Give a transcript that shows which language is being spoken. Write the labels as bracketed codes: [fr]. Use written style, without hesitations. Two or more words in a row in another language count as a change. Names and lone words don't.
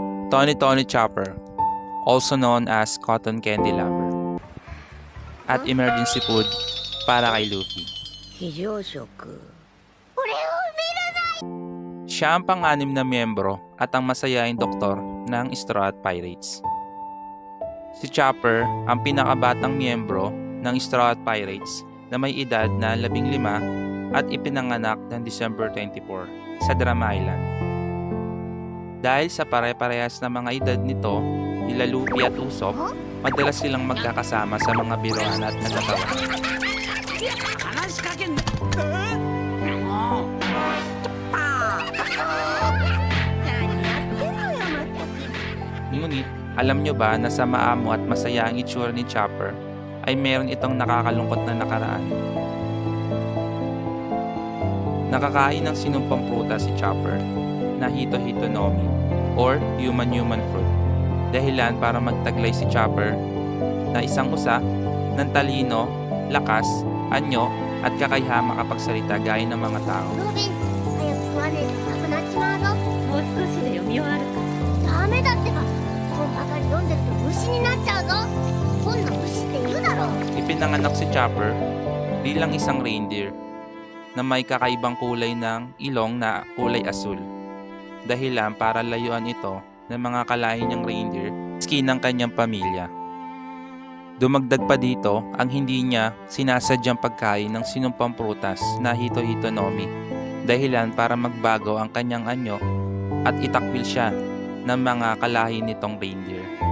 [en] Tony Tony Chopper, also known as Cotton Candy Lover, at emergency food [tl] para kay [en] Luffy. [ja] 非常食 [tl] Siya ang pang-anim na miyembro at ang masayaing doktor ng Straw Hat Pirates. Si Chopper ang pinakabatang miyembro ng Straw Hat Pirates na may edad na 15 at ipinanganak ng December 24 sa Drama Island. Dahil sa pare-parehas na mga edad nito, nila Luffy at Usopp, madalas silang magkakasama sa mga biruan at nagkatawa. [ja] 話しかけんな [tl] Ngunit, alam nyo ba na sa maamo at masaya ang itsura ni Chopper ay meron itong nakakalungkot na nakaraan? Nakakain ng sinumpang prutas si Chopper na Hito-Hito Nomi or Human Fruit. Dahilan para magtaglay si Chopper na isang usa ng talino, lakas, anyo at kakayahang makapagsalita gaya ng mga tao. [ja] ロビン早く食わねえとなくなっちまうぞもう少しで読み終わるかダメだってば本ばかり読んでると虫になっちゃうぞ本の虫って言うだろう [tl] Ipinanganak si Chopper bilang isang reindeer na may kakaibang kulay ng ilong na kulay asul. Dahilan para layuan ito ng mga kalahi niyang reindeer maski ng kanyang pamilya. Dumagdag pa dito ang hindi niya sinasadyang pagkain ng sinumpang prutas na Hito-Hito Nomi dahilan para magbago ang kanyang anyo at itakwil siya ng mga kalahi nitong reindeer.